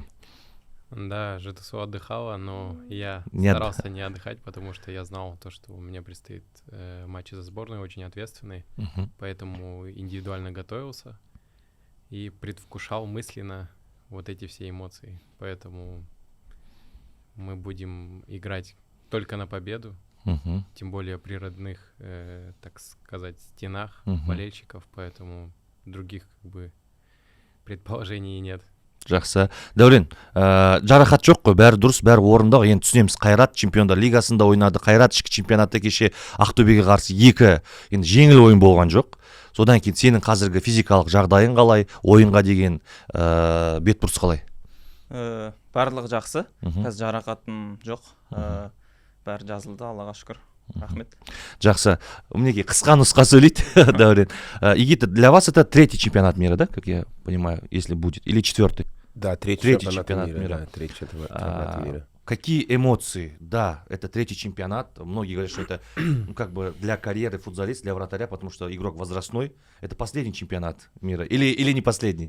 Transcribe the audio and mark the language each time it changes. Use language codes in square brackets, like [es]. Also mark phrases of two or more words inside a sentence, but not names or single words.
[ru] Да, Жетісу отдыхала, но я старался не отдыхать, потому что я знал то, что у меня предстоит матчи за сборную, очень ответственный, поэтому индивидуально готовился и предвкушал мысленно вот эти все эмоции. Поэтому мы будем играть только на победу, тем более при родных, так сказать, стенах болельщиков, поэтому других как бы предположений нет. [kk] Жақсы. Дәурен, жарақат жоқ қой, бәрі дұрыс, бәрі орында. Енді түсінеміз, Қайрат чемпиондар лигасында ойнады. Қайрат ішкі чемпионатта кеше Ақтөбеге қарсы енді жеңіл ойын болған жоқ. Содан кейін сенің қазіргі физикалық жағдайың қалай, ойынға деген бетбұрыс қалай? Барлығы жақсы. Қазір жарақатым жоқ. Бәрі жазылды, Аллаға шүкір. Рахмет. Жақсы. Мінекей қысқа нұсқа сөйлейді, Дәурен. [ru] Игита, для вас это третий чемпионат мира, да, как я понимаю, если будет, или четвертый? Да, третий чемпионат мира. Да, третий чемпионат мира. Какие эмоции? Да, это третий чемпионат. Многие говорят, что это как бы для карьеры футболиста, для вратаря, потому что игрок возрастной. Это последний чемпионат мира или не последний?